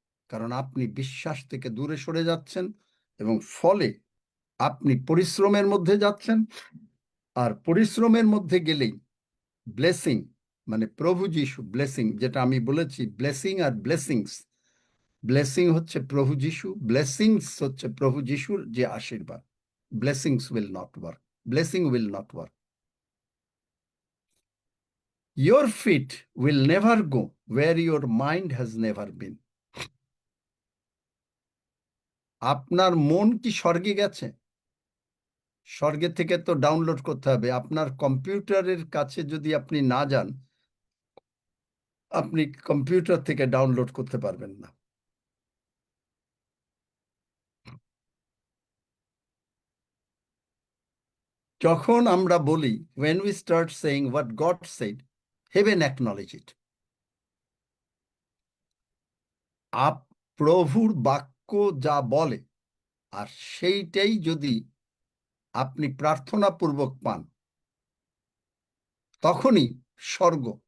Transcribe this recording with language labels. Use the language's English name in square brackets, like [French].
[Bangla] কারণ আপনি বিশ্বাস থেকে দূরে সরে যাচ্ছেন এবং ফলে আপনি পরিশ্রমের মধ্যে যাচ্ছেন, আর পরিশ্রমের মধ্যে গেলেই ব্লেসিং, মানে প্রভু যীশু ব্লেসিং, যেটা আমি বলেছি ব্লেসিং আর ব্লেসিংস। ব্লেসিং হচ্ছে প্রভু যীশু, ব্লেসিংস হচ্ছে প্রভু যীশুর যে আশীর্বাদ। [English] Blessings will not work, blessing will not work. Your feet will never go where your mind has never been. [Bangla] আপনার মন কি স্বর্গে গেছে? স্বর্গে থেকে তো ডাউনলোড করতে হবে। আপনার কম্পিউটারের কাছে যদি আপনি না যান, আপনি কম্পিউটার থেকে ডাউনলোড করতে পারবেন না। যখন আমরা বলি [English] when we start saying what God said, heaven acknowledge it. [Bangla] প্রভুর বাক্য যা বলে আর সেইটাই যদি আপনি প্রার্থনা পূর্বক পান, তখনই স্বর্গ।